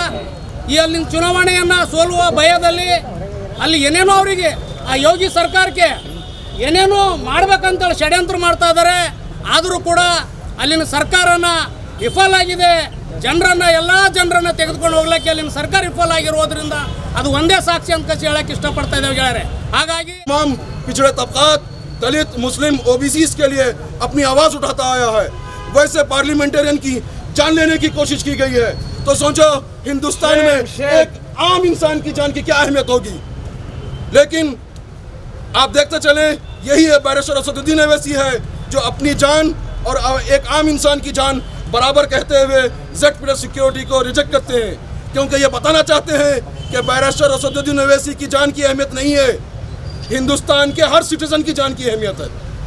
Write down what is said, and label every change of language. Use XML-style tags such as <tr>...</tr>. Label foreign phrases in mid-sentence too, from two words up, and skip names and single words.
<kn>ಈ ಅಲ್ಲಿನ ಚುನಾವಣೆಯನ್ನು ಸೋಲುವ ಭಯದಲ್ಲಿ ಅಲ್ಲಿ ಏನೇನೋ ಅವರಿಗೆ ಆ ಯೋಗಿ ಸರ್ಕಾರಕ್ಕೆ ಏನೇನೋ ಮಾಡ್ಬೇಕಂತೇಳಿ ಷಡ್ಯಂತ್ರ ಮಾಡ್ತಾ ಇದ್ದಾರೆ. ಆದರೂ ಕೂಡ ಅಲ್ಲಿನ ಸರ್ಕಾರನ ವಿಫಲ ಆಗಿದೆ. ಎಲ್ಲ ಜನರನ್ನ ತೆಗೆದುಕೊಂಡು ಹೋಗ್ಲಿಕ್ಕೆ ಅಲ್ಲಿನ ಸರ್ಕಾರ ವಿಫಲ ಆಗಿರೋದ್ರಿಂದ ಅದು ಒಂದೇ ಸಾಕ್ಷಿ ಅಂತ ಕಸಿ ಹೇಳಕ್ಕೆ ಇಷ್ಟಪಡ್ತಾ ಇದ್ದೇವೆ ಗೆಳೆಯರೆ. ಹಾಗಾಗಿ</kn> <hi>तमाम पिछड़े तबकात दलित मुस्लिम ओबीसीज के लिए अपनी आवाज़ उठाता आया है। वैसे पार्लियामेंटेरियन की जान लेने की कोशिश की गई है तो सोचो हिंदुस्तान में एक आम इंसान की जान की क्या अहमियत होगी। लेकिन आप देखते चले यही है बैरिस्टर असदुद्दीन ओवैसी है जो अपनी जान और एक आम इंसान की जान बराबर कहते हुए Z+ सिक्योरिटी को रिजेक्ट करते हैं, क्योंकि ये बताना चाहते हैं कि बैरिस्टर असदुद्दीन ओवैसी की जान की अहमियत नहीं है, हिंदुस्तान के हर सिटीजन की जान की अहमियत है।</hi>